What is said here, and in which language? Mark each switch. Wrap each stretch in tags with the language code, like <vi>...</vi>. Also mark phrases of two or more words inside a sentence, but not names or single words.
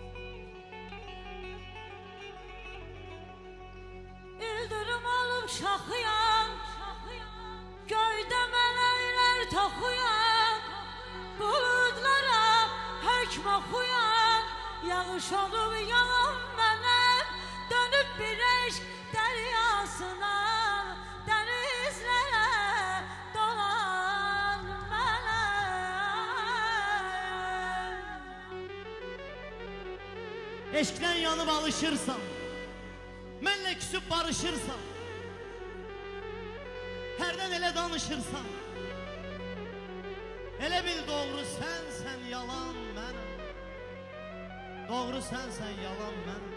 <tr>İldırım alıp şakıyan, göyde melekler toxuyan, buludlara hükm okuyan, yağış olup yağan benim. Dönüp bir eşk deryasına, denizlere dolan benim. Eşkden yanıp alışırsan,</tr> <az>mənlə küsüb barışırsan, hərdən elə danışırsan, elə bil doğru sənsən yalan mənim. Doğru sənsən yalan mənim.</az>